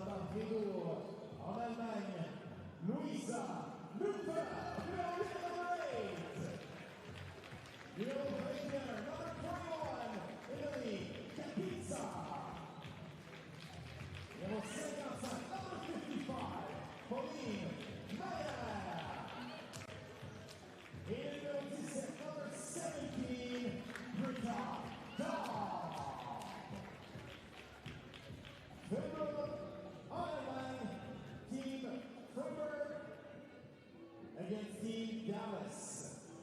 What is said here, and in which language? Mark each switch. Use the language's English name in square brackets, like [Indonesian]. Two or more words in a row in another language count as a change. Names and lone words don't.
[French] retour en Allemagne, Luisa Lupa, number 8. [English] Middle breaker, number 21, Italy, Capizza. [French] Numéro 55, number 55, Pauline Mayer. Et numéro 17, number 17, Rico. Freiburg, en Allemagne, [English] Team Freiburg against Team Dallas.